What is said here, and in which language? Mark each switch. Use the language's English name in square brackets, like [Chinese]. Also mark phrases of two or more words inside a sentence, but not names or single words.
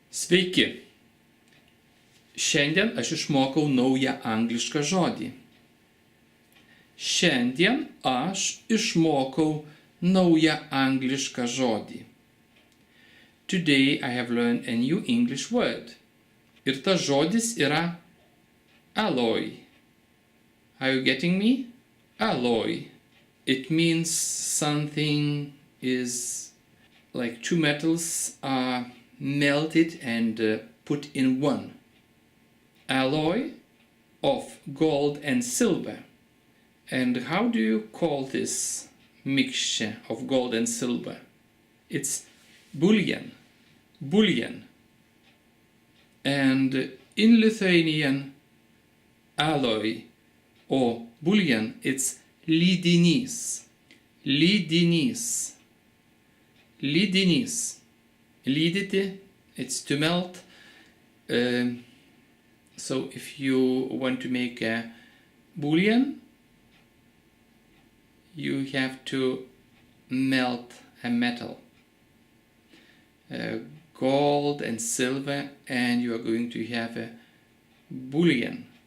[Lithuanian] Sveiki! Šiandien aš išmokau naują anglišką žodį. Šiandien aš išmokau naują anglišką žodį. [English] Today I have learned a new English word. [Lithuanian] Ir tas žodis yra alloy. [English] Are you getting me? Alloy. It means something is like two metals are melted and put in one. Alloy of gold and silver. And how do you call this mixture of gold and silver? It's bullion. Bullion. And in Lithuanian, alloy or bullion, it's lydinys. [Lithuanian] Lydinys. Lydinys. Lydyti, [English] it's to melt. So if you want to make a bullion, you have to melt a metal. Gold and silver, and you are going to have a bullion.